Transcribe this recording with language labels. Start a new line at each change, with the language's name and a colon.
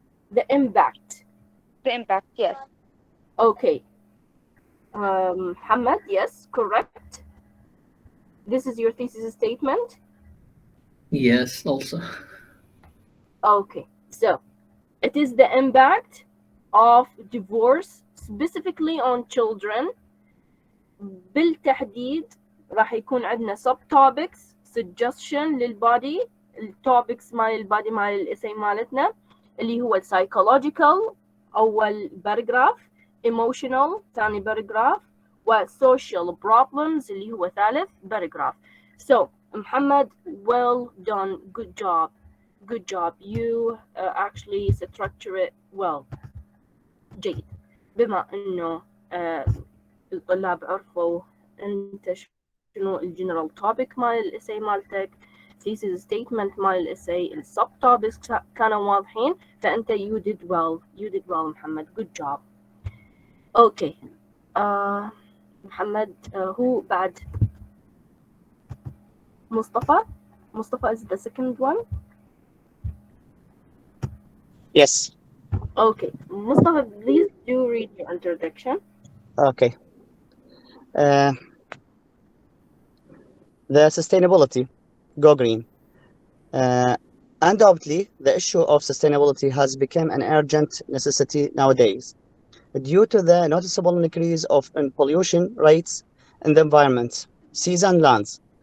English: The impact, yes. Okay. Muhammad, yes, correct. This is your thesis statement? Yes, also. Okay, so it is the impact of divorce specifically on children.
Arabic: بالتحديد راح يكون عندنا subtopics suggestion للبادي. التوبكس مال البادي مال الاسي مالتنا اللي هو psychological أول باراجراف، emotional ثاني باراجراف، و social problems اللي هو ثالث باراجراف.
English: So محمد, well done, good job, good job. You actually structure it well.
Arabic: جيد. بما انه الطلاب عرفوا انت شنو الجنرال توبيك مال الاساي مالتك، thesis statement مال الاساي، السب توبكس كانوا واضحين، فانت
English: you did well
Arabic: محمد, good job. اوكي محمد, هو بعد مصطفى
English: is the second one. Yes. Okay, Mustafa, please do read your introduction. Okay. The sustainability, go green. Undoubtedly, the issue of sustainability has become an urgent necessity nowadays due to the noticeable increase in pollution rates in the environment, seas and lands.